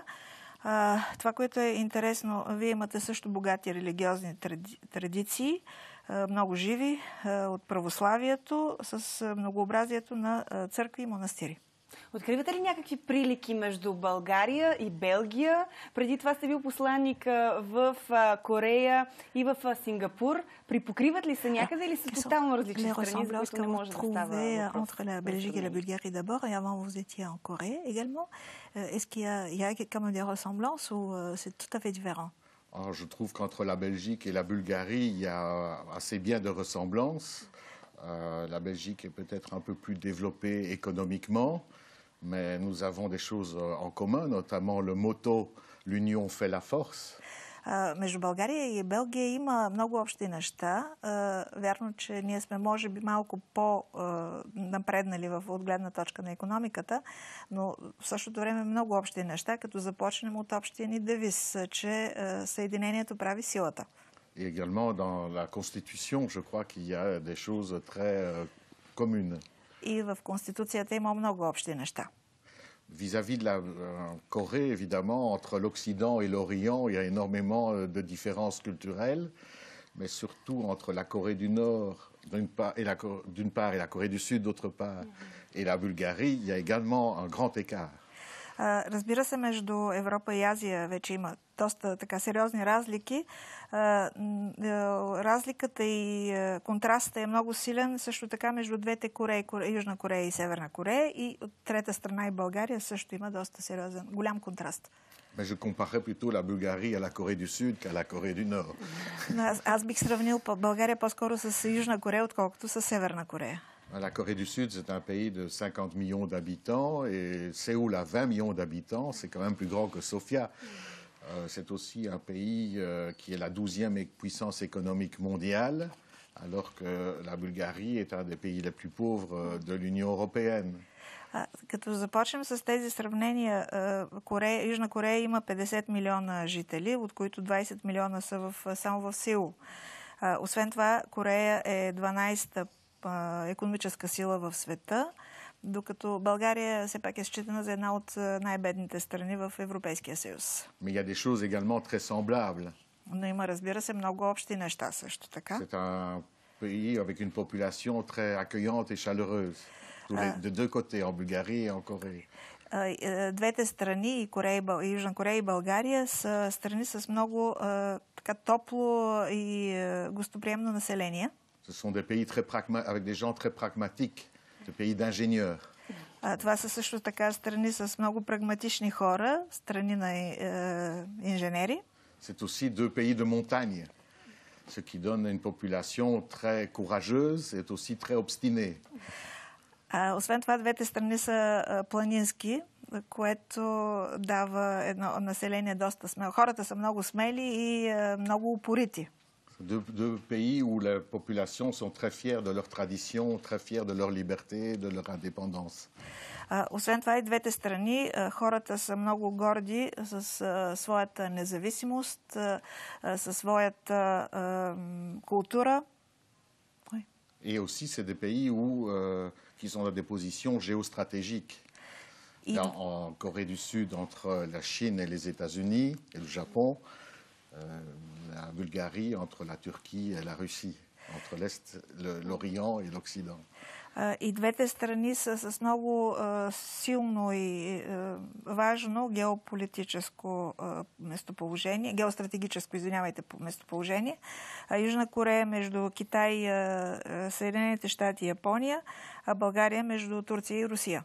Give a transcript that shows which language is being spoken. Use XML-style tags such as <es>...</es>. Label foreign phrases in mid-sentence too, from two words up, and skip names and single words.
<bg>Това, което е интересно, вие имате също богати религиозни традиции, много живи, от православието, с многообразието на църкви и монастири. Откривате ли някакви прилики между България и Белгия? Преди това сте бил посланник в Корея и в Сингапур. Припокриват ли се някъде или са тотално различни страни, за които не може да става въпрос?</bg> <fr>Entre la Belgique et la Bulgarie d'abord, et avant vous étiez en Corée également. Est-ce qu'il y a quand même des ressemblances ou c'est tout à fait différent? Alors, je trouve qu'entre la Belgique et la Bulgarie, il y a assez bien de ressemblances. La Belgique est peut-être un peu plus développée économiquement, mais nous avons des choses en commun, notamment le motto « L'union fait la force ».</fr> <bg>Между България и Белгия има много общи неща. Вярно, че ние сме може би малко по-напреднали от гледна точка на икономиката, но в същото време много общи неща, като започнем от общия ни девиз, че съединението прави силата.</bg> <fr>Et également dans la Constitution, je crois qu'il y a des choses très communes.</fr> <bg>И в Конституцията има много общи неща.</bg> <fr>Vis-à-vis de la Corée, évidemment, entre l'Occident et l'Orient, il y a énormément de différences culturelles, mais surtout entre la Corée du Nord, d'une part, et la Corée du Sud, d'autre part, et la Bulgarie, il y a également un grand écart.</fr> <bg>Разбира се, между Европа и Азия вече има доста така сериозни разлики. Разликата и контрастът е много силен също така между двете Кореи, Южна Корея и Северна Корея, и от трета страна и България също има доста сериозен, голям контраст.</bg> <fr>Mais je comparerais plutôt la Bulgarie à la Corée du Sud qu'à la Corée du Nord.</fr> <bg>Аз бих сравнил България по-скоро с Южна Корея, отколкото с Северна Корея.</bg> <fr>La Corée du Sud, c'est un pays de 50 millions d'habitants et Séoul a 20 millions d'habitants. C'est quand même plus grand que Sofia. C'est aussi un pays qui est la 12e puissance économique mondiale, alors que la Bulgarie est un des pays les plus pauvres de l'Union européenne.</fr> <bg>Като започнем с тези сравнения, Южна Корея има 50 милиона жители, от които 20 милиона са само в Сеул. Освен това, Корея е 12-та икономическа сила в света, докато България все пак е считана за една от най-бедните страни в Европейския съюз.</bg> <fr>Mais il y a des choses également très semblables.</fr> <bg>Но има, разбира се, много общи неща също така.</bg> <fr>C'est un pays avec une population très accueillante et chaleureuse, de deux côtés, en Bulgarie et en Corée.</fr> <bg>Двете страни, и Южна Корея и България, са страни с много така топло и гостоприемно население.</bg> <fr>Ce sont des pays avec des gens très pragmatiques, des pays d'ingénieurs.</fr> <bg>Това са също така страни с много прагматични хора, страни на инженери.</bg> <fr>C'est aussi deux pays de montagne. ce qui donne une population très courageuse et aussi très obstinée.</fr> <bg>Освен това, двете страни са планински, което дава едно население доста смело. Хората са много смели и много упорити.</bg> <fr>Deux pays où les populations sont très fières de leur tradition, très fières de leur liberté, de leur indépendance.</fr> <bg>Освен това и двете страни, хората са много горди с своята независимост, със своята култура.</bg> <fr>Et aussi, c'est des pays qui sont dans des positions géostratégiques. En Corée du Sud, entre la Chine et les États-Unis et le Japon, la Bulgarie entre la Turquie et la Russie, entre l'Est, l'Orient et l'Occident.</fr> <bg>И двете страни са с много силно и важно геополитическо местоположение, геостратегическо, извинявайте, местоположение. Южна Корея между Китай, Съединените щати и Япония, а България между Турция и Русия.</bg>